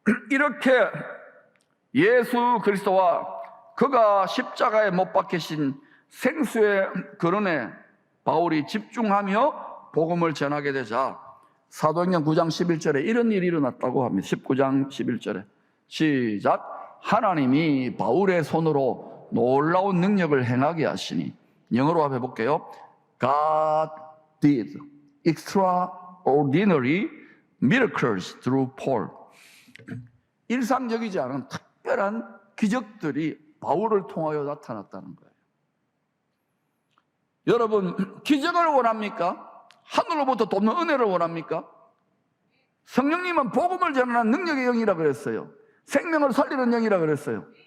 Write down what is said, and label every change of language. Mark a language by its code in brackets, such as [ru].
[ko] 이렇게 예수 그리스도와 그가 십자가에 못 박히신 생수의 근원에 바울이 집중하며 복음을 전하게 되자 사도행전 9장 11절에 이런 일이 일어났다고 합니다. 19장 11절에 시작. 하나님이 바울의 손으로 놀라운 능력을 행하게 하시니, 영어로 한번 해볼게요. [en] God did extraordinary miracles through Paul. [ko] 일상적이지 않은 특별한 기적들이 바울을 통하여 나타났다는 거예요. 여러분, 기적을 원합니까? 하늘로부터 돕는 은혜를 원합니까? 성령님은 복음을 전하는 능력의 영이라 그랬어요. 생명을 살리는 영이라 그랬어요.